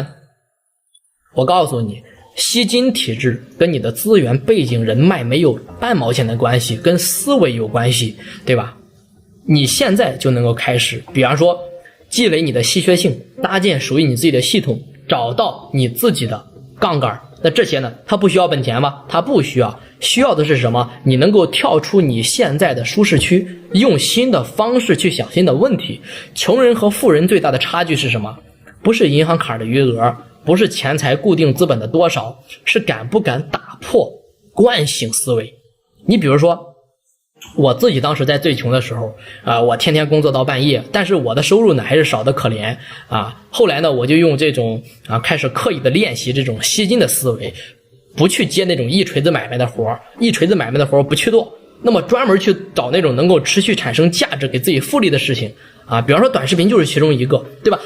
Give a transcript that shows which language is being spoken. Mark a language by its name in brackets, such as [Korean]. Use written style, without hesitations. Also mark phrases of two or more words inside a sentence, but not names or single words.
[Chinese] 我告訴你，吸金體制跟你的資源、背景、人脈沒有半毛錢的關係，跟思維有關係，對吧？你現在就能夠開始，比方說積累你的稀缺性，搭建屬於你自己的系統，找到你自己的槓桿。那這些呢，它不需要本錢嗎？它不需要，需要的是什麼？你能夠跳出你現在的舒適區，用新的方式去想新的問題。窮人和富人最大的差距是什麼？不是銀行卡的餘額，不是錢財固定資本的多少，是敢不敢打破慣性思維。你比如說我自己當時在最窮的時候我天天工作到半夜，但是我的收入呢還是少得可憐後來呢我就用這種開始刻意的練習這種吸金的思維，不去接那種一錘子買賣的活不去做，那麼專門去找那種能夠持續產生價值給自己複利的事情比方說短視頻就是其中一個，對吧？